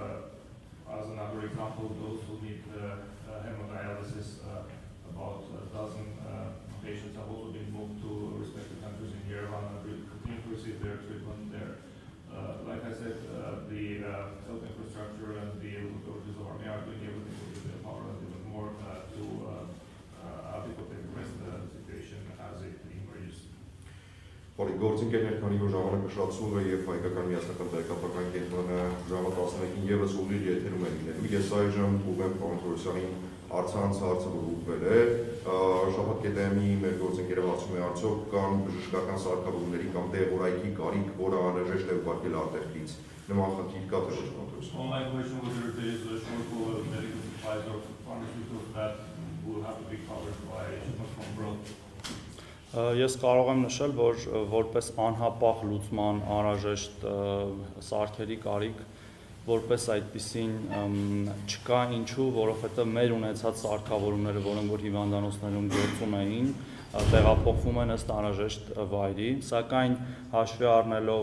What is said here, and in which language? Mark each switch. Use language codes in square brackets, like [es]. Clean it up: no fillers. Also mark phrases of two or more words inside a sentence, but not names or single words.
[en] As another example, those who need hemodialysis, about a dozen patients have also been moved to respective countries in Yerevan and will continue to receive their treatment there. Like I said, the health infrastructure and the authorities of Armenia are doing everything within their power and even more to adequately address the situation as it emerges. [hy] Գործընկերներ, քանի որ ժամանակը շատ սուր է եւ հայկական միասնական տեղեկատվական կենտրոնը ժամը 11-ին եւս ուղիղ եթերում է լինելու, ես այժմ ուղեմ պարոն Թորոսյանին Արցանց հարցը որ ուղղվել է, Շաբաթ կետեմի մեր գործընկերը հարցում է արդյոք կան բժշկական սարքավորումների կամ տեղորայքի կարիք, որը անհրաժեշտ է ուղարկել արտերկրից։ Նման խնդիր կա թե ոչ Թորոսյան։ [en] My question was whether there is a shortfall of medical supplies or pharmaceuticals that will have to be covered by shipment from abroad. [hy] Ես կարող եմ նշել, որ որպես անհապաղ լուծման անհրաժեշտ սարքերի կարիք, որպես այդպիսին չկա, ինչու, որովհետև մեր ունեցած սարքավորումները, որոնք որ հիվանդանոցներում գործում էին, տեղափոխվում են ըստ անհրաժեշտ վայրի, սակայն հաշվի առնելով